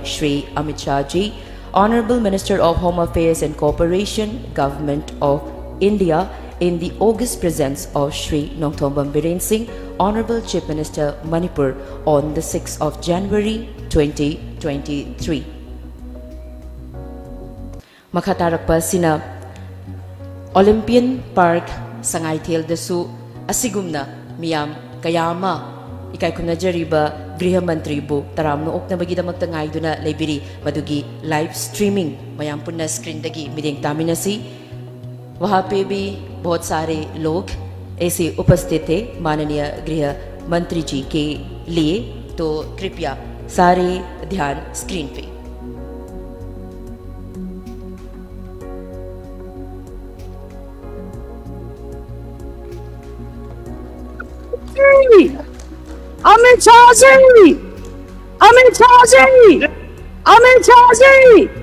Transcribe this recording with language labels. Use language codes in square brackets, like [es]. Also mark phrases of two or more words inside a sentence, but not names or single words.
[en] Shri Amit Shah Ji, Honorable Minister of Home Affairs and Cooperation, Government of India, in the august presence of Shri Nongthombam Biren Singh, Honorable Chief Minister Manipur, on the 6th of January 2023. [mni] Makatarakpa sina Olympian Park Sangaitel dasu asigumna miyam kayama ikai khumna jariba [hi] गृह मंत्री [mni] bu taramno oknabagidamagta ngaiduna leibiri madugi [en] live streaming [mni] mayam punna screen dagi mideng taminasi [hi] वहाँ पे भी बहुत सारे लोग ऐसे उपस्थित थे माननीय गृह मंत्री जी के लिए, तो कृपया सारे ध्यान स्क्रीन पे। अमित शाह जी, अमित शाह जी, अमित शाह जी,